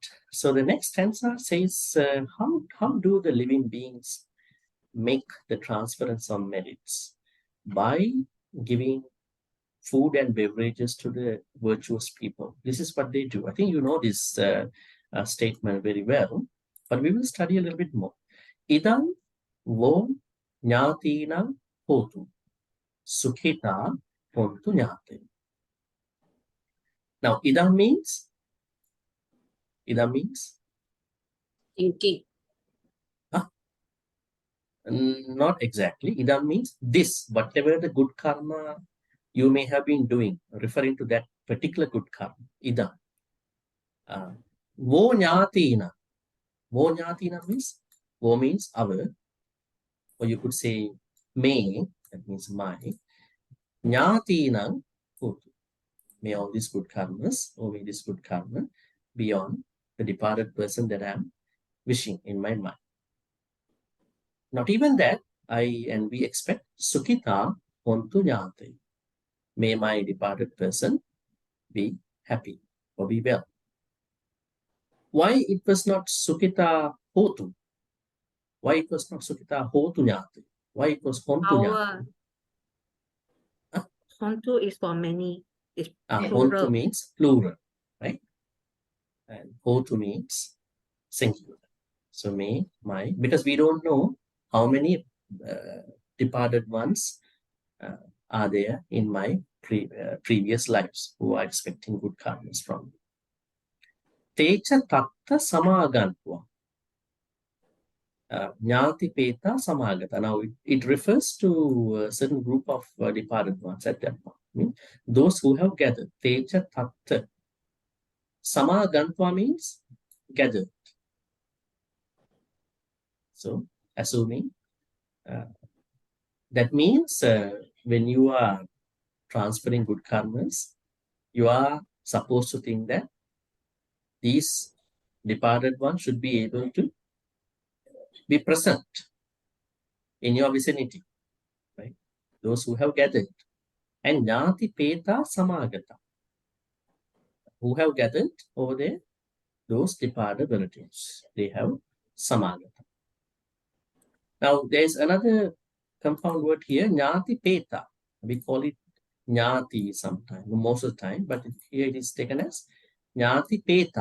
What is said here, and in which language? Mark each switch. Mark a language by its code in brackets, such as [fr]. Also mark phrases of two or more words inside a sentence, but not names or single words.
[en] So the next stanza says, how do the living beings make the transference of merits? By giving food and beverages to the virtuous people. This is what they do. I think you know this statement very well, but we will study a little bit more. [pi] Idam vo jnatinam hotu sukhita hontu jnate. [en] Now, idam means Thinking. Not exactly. Idam means this, whatever the good karma you may have been doing, referring to that particular good karma. [pi] Idam. Vo jnatina. Vo jnatina [en] means, vo means our, or you could say may, that means my. Jnatina, may all these good karmas, or may this good karma be on the departed person that I am wishing in my mind. Not even that, we expect [pi] Sukhita hontu jnate. [en] May my departed person be happy or be well. Why it was not [pi] Sukhita hotu? [en] Why it was not [pi] Sukhita hotu jnate? [en] Why it was [pi] hontu jnate? [en] Hontu is for many. It's Hontu plural. means plural, right? And hotu means singular. So may, my, because we don't know how many departed ones are there in my previous lives who are expecting good karmas from me. [pi] Techa tatta samagantva. Jnati peta samagata. [en] Now it refers to a certain group of departed ones at that point. I mean, those who have gathered. [pi] Techa tatta. [en] Samagantva means gathered. So assuming that means when you are transferring good karmas, you are supposed to think that these departed ones should be able to be present in your vicinity, right? Those who have gathered. And [pi] jnati peta samagata, [en] who have gathered over there, those departed relatives, they have samagata. Now there's another compound word here, [pi] jnati peta. [en] We call it jnati sometimes, most of the time, but here it is taken as [pi] jnati peta.